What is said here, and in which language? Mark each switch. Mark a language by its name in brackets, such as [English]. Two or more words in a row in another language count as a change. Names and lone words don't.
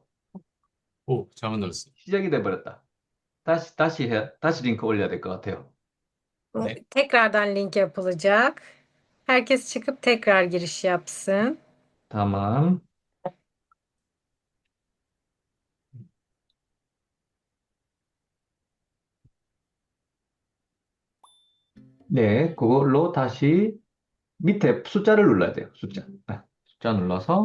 [Korean] 오, 잘못 눌렀어. 시작이 돼 버렸다. 다시 링크 올려야 될 것 같아요. 네. [Turkish] Tekrardan link yapılacak. Herkes çıkıp tekrar giriş yapsın. [Korean] 다만 네, 그걸로 다시 밑에 숫자를 눌러야 돼요. 숫자. 네, 숫자 눌러서